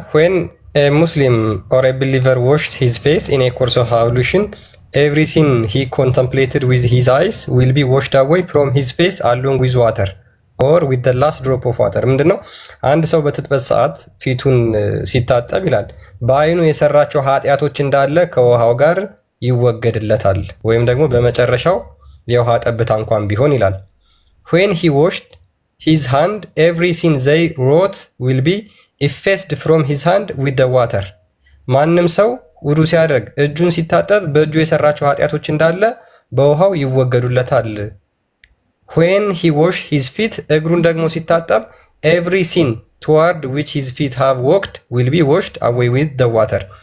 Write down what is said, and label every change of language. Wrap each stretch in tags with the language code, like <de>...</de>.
<en>when a Muslim or a believer washed his face in a course of ablution, every sin he contemplated with his eyes will be washed away from his face along with water or with the last drop of water.</en> <am>ምንድነው? አንድ ሰው በትጥበት ሰዓት ፊቱን ሲታጠብ ይላል በአይኑ የሰራቸው ኃጢአቶች እንዳለ ከውሃው ጋር ይወገድለታል፣ ወይም ደግሞ በመጨረሻው የውሃ ጠብታ እንኳን ቢሆን ይላል።</am> <en>when he washed his hand, every sin they wrote will be effaced from his hand with the water.</en> <am>ማንም ሰው ውዱ ሲያደርግ እጁን ሲታጠብ በእጁ የሰራቸው ኃጢአቶች እንዳለ በውሃው ይወገዱለታል።</am> <en>when he washed his feet,</en> <am>እግሩን ደግሞ ሲታጠብ</am> <en>every sin toward which his feet have walked will be washed away with the water.</en>